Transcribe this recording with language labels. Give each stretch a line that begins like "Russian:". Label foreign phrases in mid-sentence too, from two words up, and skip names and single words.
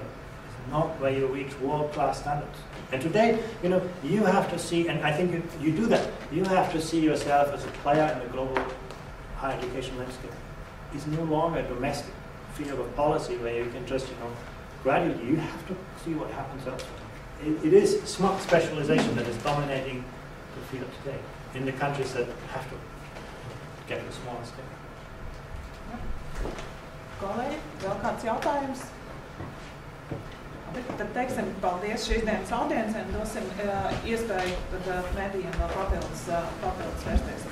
English: It's not where you reach world-class standards. And today, you know, you have to see, and I think you do that, you have to see yourself as a player in the global higher education landscape. It's no longer a domestic field of policy where you can just, you know, gradually, you have to see what happens elsewhere. It is smart specialization that is dominating the field today. in the countries that have to get to a smaller scale.
Latvian: Kolēģi, vēl kāds jautājums? Tad teiksim paldies šīs dienas audiencēm, dosim iespēju tad mēdījiem vēl papildus vērst